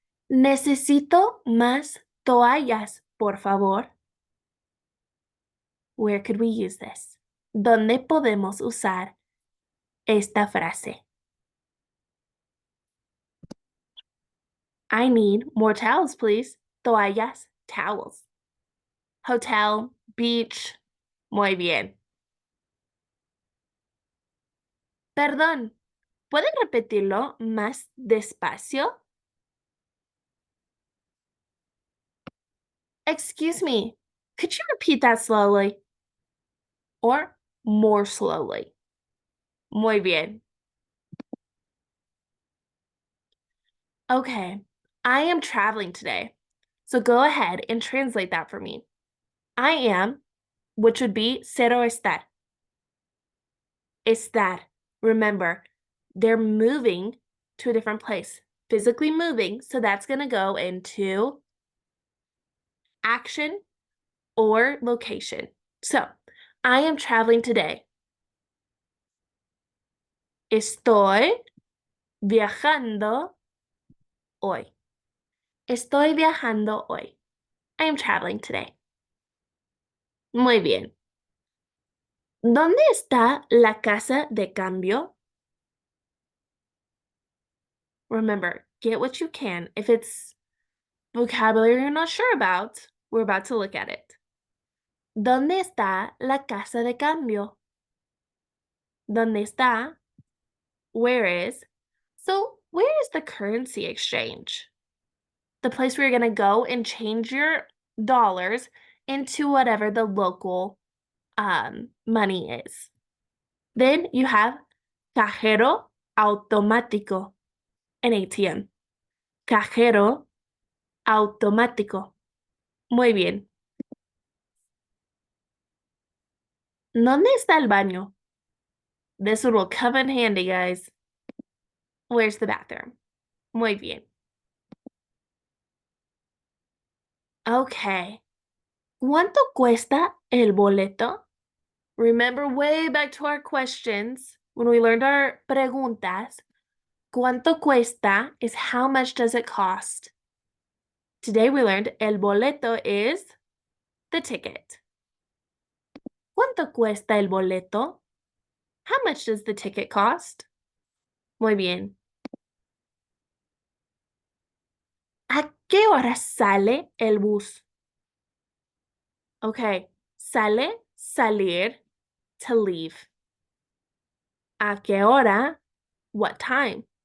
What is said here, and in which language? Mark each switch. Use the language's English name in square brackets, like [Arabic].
[Spanish] Necesito más toallas, por favor. [English] Where could we use this? [Spanish] ¿Dónde podemos usar esta frase? [English] I need more towels, please. [Spanish] Toallas, towels. Hotel, beach. Muy bien. Perdón, ¿pueden repetirlo más despacio? [English] Excuse me, could you repeat that slowly? Or more slowly? [Spanish] Muy bien. [English] Okay, I am traveling today. So go ahead and translate that for me. I am, which would be ser o estar. Estar. Remember, they're moving to a different place. Physically moving, so that's going to go into action or location. So, I am traveling today. [Spanish] Estoy viajando hoy. Estoy viajando hoy. [English] I am traveling today. [Spanish] Muy bien. ¿Dónde está la casa de cambio? [English] Remember, get what you can. If it's vocabulary you're not sure about, we're about to look at it. [Spanish] ¿Dónde está la casa de cambio? ¿Dónde está? [English] Where is? So, where is the currency exchange? The place where you're going to go and change your dollars into whatever the local money is. Then you have cajero automático, an ATM. [Spanish] Cajero automático. Muy bien. ¿Dónde está el baño? [English] This one will come in handy, guys. Where's the bathroom? [Spanish] Muy bien. [English] Okay. [Spanish] ¿Cuánto cuesta el boleto? [English] Remember way back to our questions when we learned our preguntas. [Spanish] ¿Cuánto cuesta [English] is how much does it cost? Today we learned el boleto is the ticket. [Spanish] ¿Cuánto cuesta el boleto? [English] How much does the ticket cost? [Spanish] Muy bien. ¿A qué hora sale el bus? Okay, sale, salir, [English] to leave. [Spanish] ¿A qué hora? [English] What time?